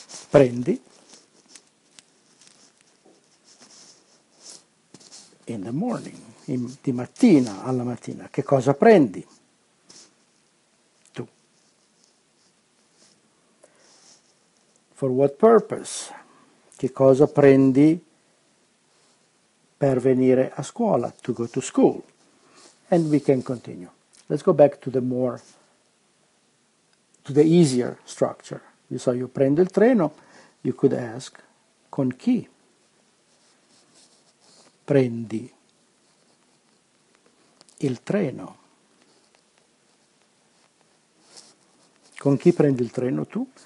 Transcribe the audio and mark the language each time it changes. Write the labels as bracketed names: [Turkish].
[Italian] Prendi [English] in the morning, [Italian] di mattina alla mattina. Che cosa prendi? Tu. [English] For what purpose? [Italian] Che cosa prendi per venire a scuola? [English] To go to school. And we can continue. Let's go back to the easier structure. You saw [Italian] io prendo il treno, [English] you could ask [Italian] con chi prendi il treno? Con chi prendi il treno tu?